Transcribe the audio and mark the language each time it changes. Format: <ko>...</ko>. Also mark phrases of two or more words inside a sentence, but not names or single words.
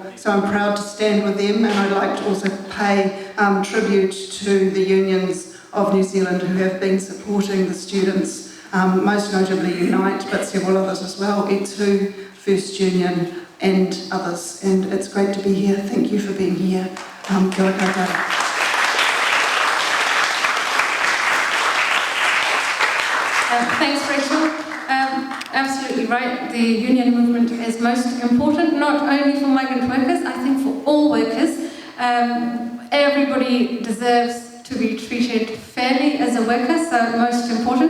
<en>So I'm proud to stand with them, and I'd like to also pay tribute to the unions of New Zealand who have been supporting the students, most notably Unite, but several others as well, E2, First Union and others. And it's great to be here. Thank you for being here.</en> <mi>Kia ora koutou.</mi> <en>Thanks, Rachel. Absolutely right. The union movement is most important, not only for migrant workers, I think for all workers. Everybody deserves to be treated fairly as a worker, so most important.</en>